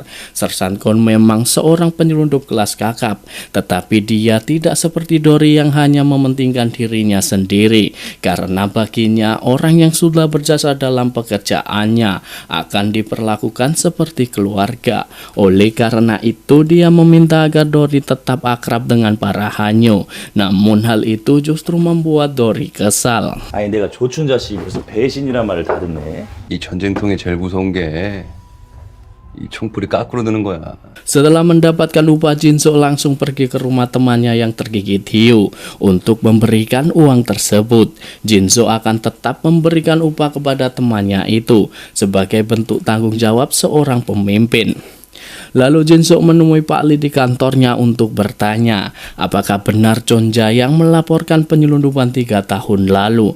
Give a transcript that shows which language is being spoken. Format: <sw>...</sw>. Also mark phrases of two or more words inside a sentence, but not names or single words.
<id>Sersan Gon memang seorang penyelundup kelas kakap, tetapi dia tidak seperti Dory yang hanya mementingkan dirinya sendiri, karena baginya orang yang sudah berjasa dalam pekerjaannya akan diperlakukan seperti keluarga. Oleh karena itu dia meminta agar Dory tetap akrab dengan para hanyo. Namun hal itu justru membuat Dory kesal.</id> <ko>아니 내가 조춘 자식이 벌써 배신이란 말을 다 듣네. 이 전쟁통에 제일 무서운 게 이 총불이 까꾸로 드는 거야.</ko> <id>Setelah mendapatkan upah, Jin-suk langsung pergi ke rumah temannya yang tergigit hiu untuk memberikan uang tersebut. Jin-suk akan tetap memberikan upah kepada temannya itu sebagai bentuk tanggung jawab seorang pemimpin. Lalu Jin-suk menemui Pak Lee di kantornya untuk bertanya apakah benar Chonja yang melaporkan penyelundupan 3 tahun lalu.</id>